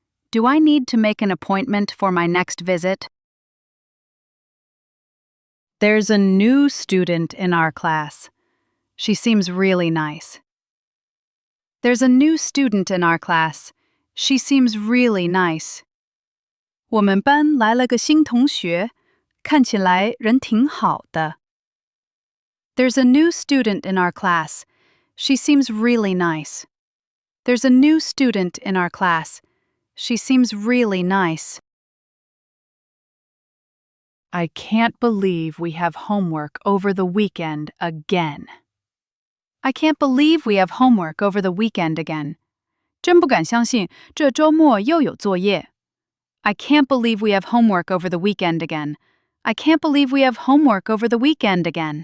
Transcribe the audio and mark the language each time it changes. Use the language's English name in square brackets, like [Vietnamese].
[English] Do I need to make an appointment for my next visit? There's a new student in our class. She seems really nice. There's a new student in our class. She seems really nice. [Chinese] 我们班来了个新同学，看起来人挺好的。 [English] There's a new student in our class. She seems really nice. There's a new student in our class. She seems really nice. I can't believe we have homework over the weekend again. I can't believe we have homework over the weekend again. [Chinese] 真不敢相信，这周末又有作业。 [English] I can't believe we have homework over the weekend again. I can't believe we have homework over the weekend again.